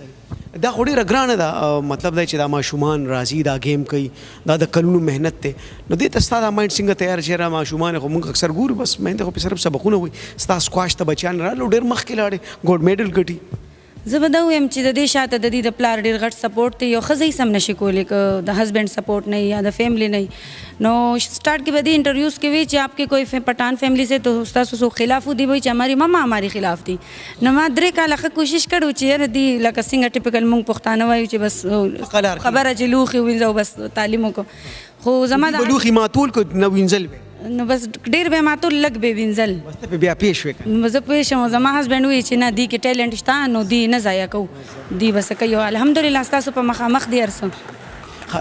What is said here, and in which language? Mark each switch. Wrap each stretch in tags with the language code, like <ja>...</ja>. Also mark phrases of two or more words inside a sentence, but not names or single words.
<ps>دا خو ډېره ګرانه ده مطلب دا چې دا ماشومان راځي دا گیم کوي دا د کلونو مهنت دی نو دې ته ستا دا مایند څنګه تیار چې را ماشومان خو موږ اکثر ګورو بس مهنت خو په صرف سبقونه وي ستا سکواش ته بچیان رالو ډېر مخکې لاړې ګولډ میډل ګټي زه به دا ویم چې د دې شاته د دې د پلار ډېر غټ سپورټ دی یو ښځه یې سم نشي کولی که د هسبینډ سپورټ نه یا د فیملی نه نو</ps> <ur>اسٹارٹ کے بعد انٹرویوز کے</ur> <ps>وی چې</ps> <ur>آپ کے کوئی پٹھان فیملی سے تو</ur> <ps>تاسو سو خلاف دی وای چې</ps> <ur>ہماری ماما ہماری خلاف</ur> <ps>دی نو ما درې کاله ښه کوشش کړو چې یاره دی لکه څنګه ټیپیکل مونږ پښتانه وایو چې بس خبره چې لوښي وینځو بس تعلیم وکړو خو زما د لوخي ماتول کو نو وینځل نو بس ډېر به ماتول لږ به وینځل بس ته بیا پیش وکړه نو زه پوه شوم زما هسبینډ وایي چې نه دی کې ټیلنټ شته نو دی نه ضایع کوو دی بس کوي الحمدلله ستاسو په مخامخ دی هر څه</ps>